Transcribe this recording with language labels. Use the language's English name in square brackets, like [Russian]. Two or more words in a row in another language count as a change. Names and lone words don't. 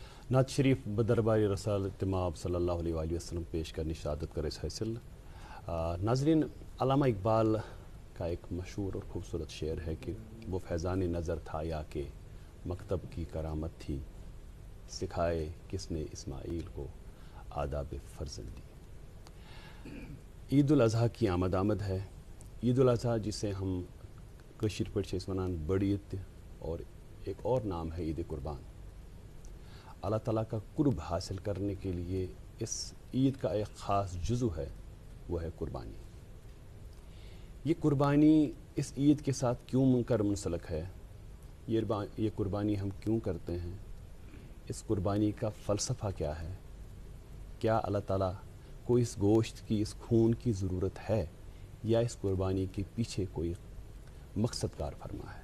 [Urdu] نعت شریف بدرباری رسال تماب صلی اللہ علیہ وسلم پیش کرنی شہادت کرے حاصل. ناظرین، علامہ اقبال کا ایک مشہور اور خوبصورت شعر ہے کہ وہ فیضان نظر تھا یا کہ مکتب کی کرامت تھی، سکھائے کس نے اسماعیل کو آداب فرزندی. عید الاضحیٰ کی آمد ہے. عید الاضحیٰ جسے ہم [Kashmiri] کٲشِر پؠٹھ وَنان [Urdu] بڑی عید اور ایک اور نام ہے عید قربان. اللہ تعالیٰ کا قرب حاصل کرنے کے لیے اس عید کا ایک خاص جزو ہے، وہ ہے قربانی. یہ قربانی اس عید کے ساتھ کیوں منکر منسلک ہے، یہ قربانی ہم کیوں کرتے ہیں، اس قربانی کا فلسفہ کیا ہے، کیا اللہ تعالیٰ کو اس گوشت کی، اس خون کی ضرورت ہے یا اس قربانی کے پیچھے کوئی مقصد کارفرما ہے.